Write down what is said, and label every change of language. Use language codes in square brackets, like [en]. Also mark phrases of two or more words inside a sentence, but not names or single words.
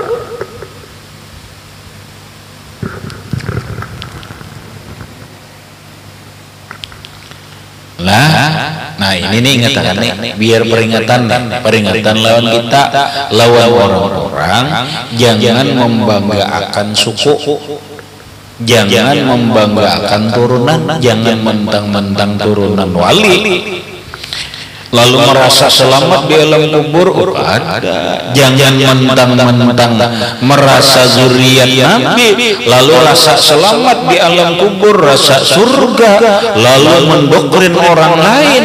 [id] Nah ini nih ingatan nih, biar peringatan lawan kita, lawan orang-orang, jangan membanggakan suku, jangan membanggakan turunan, jangan mentang-mentang turunan wali lalu merasa selamat di alam kubur. Ada. Jangan mentang-mentang merasa zuriat Nabi lalu rasa selamat di alam kubur, rasa surga, lalu mendoktrin orang lain.